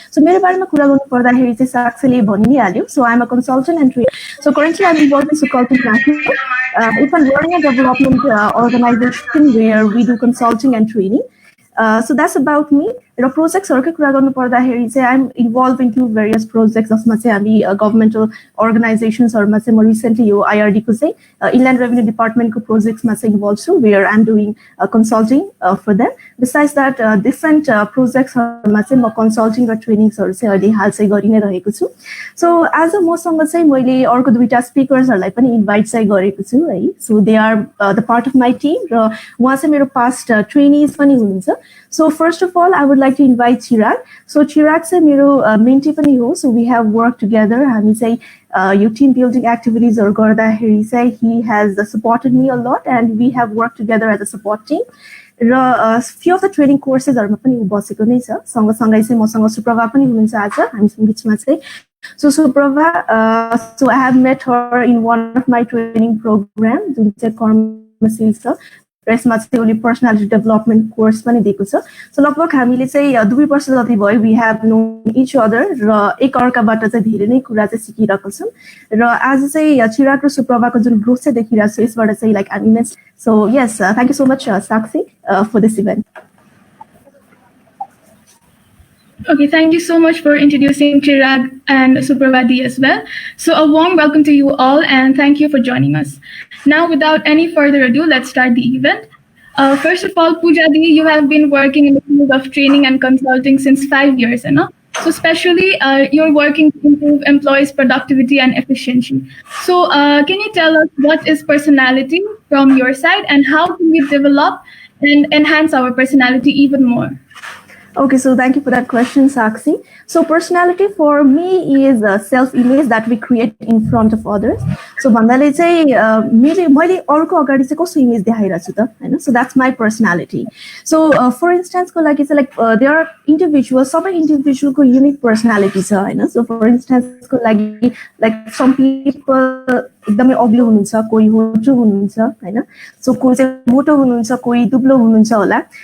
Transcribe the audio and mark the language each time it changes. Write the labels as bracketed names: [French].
[Nepali] So मेरो बारेमा कुरा गर्नु पर्दाखेरि चाहिँ साक्षीले भनि नै हाल्यो. [English] So I am a consultant and trainer. So currently I am involved in Sukalti National. It's a learning and development organization where we do consulting and training. So that's about me. [Nepali] र प्रोजेक्ट्सहरुकै कुरा गर्नु पर्दाखेरि चाहिँ [English] I am involve in to various projects [Nepali] जसमा चाहिँ हामी governmental अर्गनाइजेसन्सहरुमा चाहिँ म रिसेन्टली यो आईआरडी को चाहिँ इनल्यान्ड रेभेन्यू डिपार्टमेन्टको प्रोजेक्ट्समा चाहिँ इन्भल्भ छु [English] where I am doing consulting for them besides that [Nepali] different प्रोजेक्ट्सहरुमा चाहिँ म कन्सल्टिङ र ट्रेनिङ्सहरु चाहिँ अहिले हाल चाहिँ गरि नै रहेको छु सो आज मसँग चाहिँ मैले अर्को दुईटा स्पिकर्सहरुलाई पनि इन्भाइट चाहिँ गरेको छु है [English] so they are the part of my team [Nepali] र उहाँ चाहिँ मेरो पास्ट ट्रेनिज पनि हुनुहुन्छ [English] So first of all I would like to invite Chirag. [Nepali] So Chirag से मेरो mentee पनि हो. [English] So we have worked together. [Nepali] हामी चाहिँ यो team building activities हरु गर्दाखेरि चाहिँ [English] he has supported me a lot and we have worked together as a support team. [Nepali] र [English] few of the training courses [Nepali] हरुमा पनि बसेको नै छ. सँगसँगै चाहिँ मसँग सुप्रभा पनि हुनुहुन्छ आज हामीसँग बिचमा चाहिँ. [English] So Suprabha, so I have met her in one of my training programs [Nepali] जुन चाहिँ कर्मशील छ. यसमा चाहिँ उले पर्सनालिटी डेभलपमेन्ट कोर्स पनि दिएको छ सो लगभग हामीले चाहिँ 2 वर्ष जति भयो [English] we have known each other [Nepali] र एक अर्काबाट चाहिँ धेरै नै कुरा चाहिँ सिकिरहेको छौं र आज चाहिँ चिराग र सुप्रभाको जुन ग्रोथ चाहिँ देखिरहेको छ यसबाट चाहिँ [English] Like I means so yes thank you so much Sakshi for this event Okay, thank you so much for introducing Chirag and Supravadi as well. So a warm welcome to you all and thank you for joining us. Now, without any further ado, let's start the event. First of all, Pooja Di, you have been working in the field of training and consulting since 5 years, you know? So especially you're working to improve employees' productivity and efficiency. So can you tell us what is personality from your side and how can we develop and enhance our personality even more? Okay, so thank you for that question, Sakshi. So personality for me is a self-image that we create in front of others. [Nepali] So भन्दाले चाहिँ मैले अरूको अगाडि चाहिँ कस्तो image देखाइरहेको छु त हैन [English] so that's my personality. [Nepali] So for instance को लागि चाहिँ [English] like there are individuals [Nepali] सबै individual को unique personality छ हैन so for instance को लागि like some people एकदमै अग्लो हुनुहुन्छ कोही होचो हुनुहुन्छ हैन सो कोही चाहिँ मोटो हुनुहुन्छ कोही दुब्लो हुनुहुन्छ होला